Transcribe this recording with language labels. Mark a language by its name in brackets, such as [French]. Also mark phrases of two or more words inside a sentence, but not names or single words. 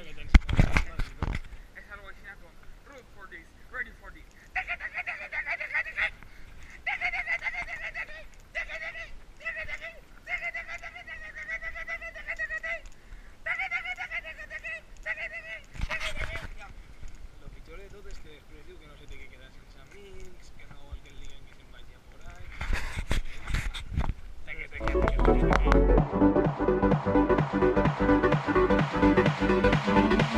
[Spanish] Es algo así con [English] root for this, ready for this. [Catalan] Lo pitjor de tot és que després diu que no se té que quedar sense amics, que no vol que el diguen que se'n vagi [Spanish] a por ahí. [English] Thank you.